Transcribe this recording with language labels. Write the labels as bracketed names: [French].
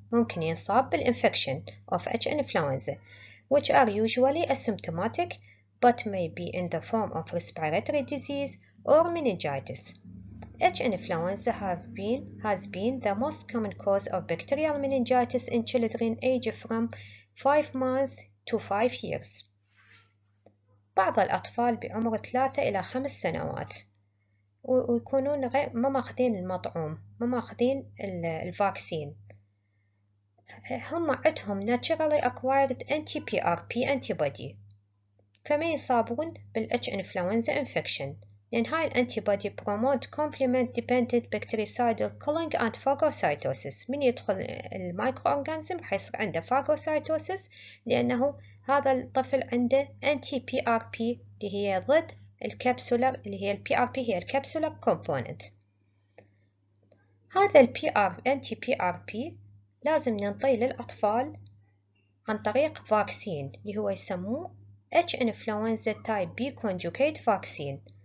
[Arabic] ممكن ينصاب [English] بالinfection of H influenza, which are usually asymptomatic but may be in the form of respiratory disease or meningitis. H influenza has been the most common cause of bacterial meningitis in children aged from 5 months to 5 years. [Arabic] بعض الأطفال بعمر 3 إلى 5 سنوات ويكونون ما ماخذين المطعوم ما ماخذين الفاكسين. هم عندهم [English] naturally acquired anti-PRP antibody [Arabic] فما يصابون [English] بالH influenza infection [Arabic] لأن هاي الانتيبودي [English] promote complement dependent bactericidal killing and phagocytosis. [Arabic] من يدخل المايكرو حيصير عنده phagocytosis لأنه هذا الطفل عنده anti-PRP اللي هي ضد الكبسولر اللي هي PRP هي الكبسولر component. هذا anti-PRP لازم ننطيه للأطفال عن طريق فاكسين اللي هو يسموه H influenza type B conjugate vaccine.